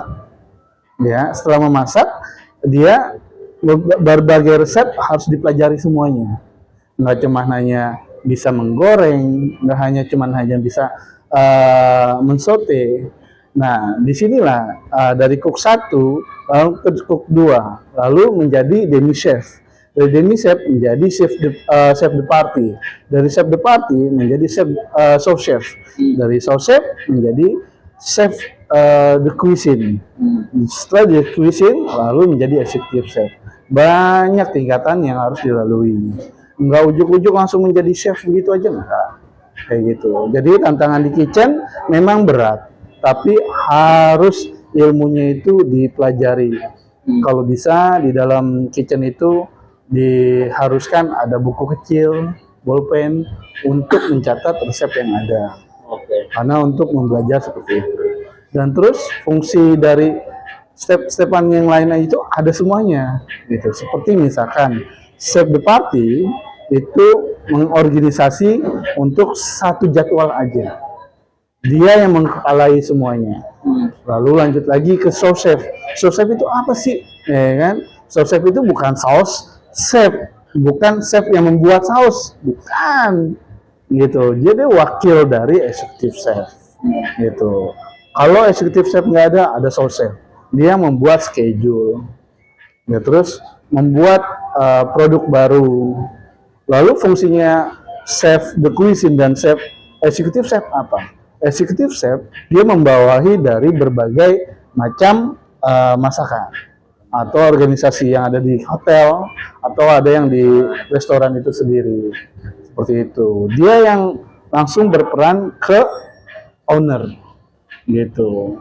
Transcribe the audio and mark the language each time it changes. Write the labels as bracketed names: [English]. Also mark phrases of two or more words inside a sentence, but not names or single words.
[Indonesian] Ya, setelah memasak, dia berbagai resep harus dipelajari semuanya. Nggak cuma hanya bisa menggoreng, nggak hanya cuma hanya bisa mensote. Nah, disinilah dari cook 1 lalu ke cook 2, lalu menjadi [French] demi chef. [Indonesian] Dari [French] demi chef [Indonesian] menjadi [French] chef de party. [Indonesian] Dari [French] chef de party [Indonesian] menjadi [French] chef sous chef. [Indonesian] Dari [French] sous chef [Indonesian] menjadi [French] chef de cuisine. [Indonesian] Setelah [French] de cuisine [Indonesian] lalu menjadi [English] executive chef. [Indonesian] Banyak tingkatan yang harus dilalui. Enggak ujuk-ujuk langsung menjadi chef begitu aja, enggak. Kayak gitu. Jadi tantangan di kitchen memang berat, tapi harus ilmunya itu dipelajari. Kalau bisa di dalam kitchen itu diharuskan ada buku kecil, bolpen untuk mencatat resep yang ada. Oke. Karena untuk membelajar seperti itu. Dan terus fungsi dari step-stepan yang lainnya itu ada semuanya gitu. Seperti misalkan [French] chef de party [Indonesian] itu mengorganisasi untuk satu jadwal aja. Dia yang mengkepalai semuanya. Lalu lanjut lagi ke [French] sous chef. Sous chef [Indonesian] itu apa sih? Ya kan? [French] Sous chef [Indonesian] itu bukan saus chef, bukan chef yang membuat saus, bukan. Gitu. Jadi wakil dari [English] executive chef. [Indonesian] Gitu. Kalau [English] executive chef [Indonesian] nggak ada [French] sous chef. [Indonesian] Dia membuat schedule. Ya, terus membuat produk baru. Lalu fungsinya [French] chef de cuisine [Indonesian] dan [English] chef executive chef [Indonesian] apa? [English] Executive chef [Indonesian] dia membawahi dari berbagai macam masakan atau organisasi yang ada di hotel atau ada yang di restoran itu sendiri. Seperti itu. Dia yang langsung berperan ke owner gitu.